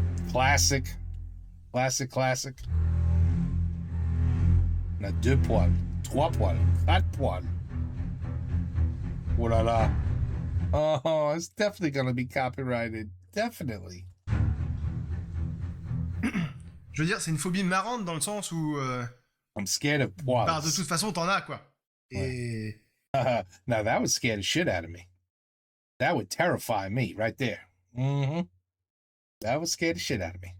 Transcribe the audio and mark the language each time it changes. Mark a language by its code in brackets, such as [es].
[fr] Classic. On a 2 poils, 3 poils, 4 poils. Oh là là. [en] Oh, it's definitely going to be copyrighted. Definitely. [fr] Je veux dire, c'est une phobie marrante dans le sens où... [en] I'm scared of poils. [fr] Bah, de toute façon, t'en as, quoi. Et... [en] Now, that would scare the shit out of me. That would terrify me right there. Mm-hmm. That would scare the shit out of me.